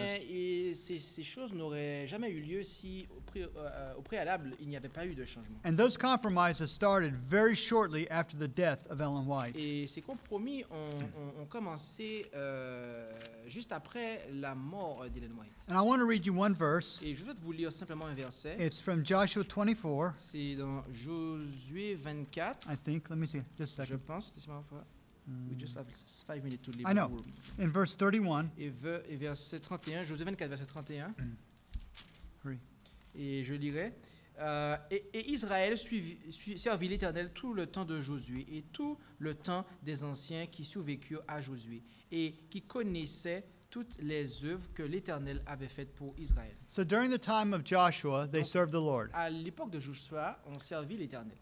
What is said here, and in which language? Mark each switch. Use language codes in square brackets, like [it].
[fr] Mais ces choses n'auraient jamais eu lieu si au préalable il n'y avait pas eu de changement. [en] And those compromises started very shortly after the death of Ellen White. [fr] Et ces compromis ont commencé juste après la mort d'Ellen White. [en] And I want to read you one verse. [fr] Et je vais vous lire simplement un verset. [en] It's from Joshua 24, [fr] C'est dans Josué 24, [en] I think. Let me see, just a [fr] je [en] second. [fr] pense. Laissez-moi voir. [en] We just have 5 minutes to leave. I know. In verse 31, [fr] Et verset 31, Josué 24, verset 31. [en] hurry. [fr] Et je lirai. Et Israël servit l'Éternel tout le temps de Josué et tout le temps des anciens qui survécurent à Josué et qui connaissaient toutes les œuvres que l'Éternel avait faites pour Israël. [en] So during the time of Joshua, they served the Lord. [fr] À l'époque de Joshua, on servit l'Éternel.